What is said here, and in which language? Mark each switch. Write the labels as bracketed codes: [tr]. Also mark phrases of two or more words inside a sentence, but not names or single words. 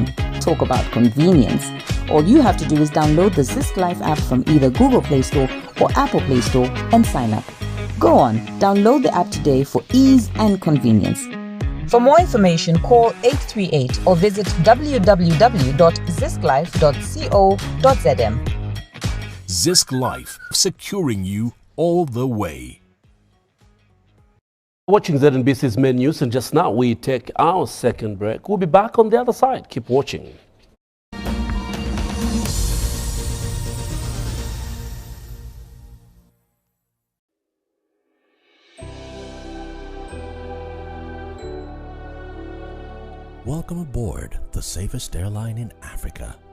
[en] Talk about convenience. All you have to do is download the Zisk Life app from either Google Play Store or Apple Play Store and sign up. Go on, download the app today for ease and convenience. For more information, call 838 or visit www.zisklife.co.zm. Zisk Life, securing you all the way. Watching ZNBC's main news, and just now we take our second break. We'll be back on the other side. Keep watching. Welcome aboard the safest airline in Africa.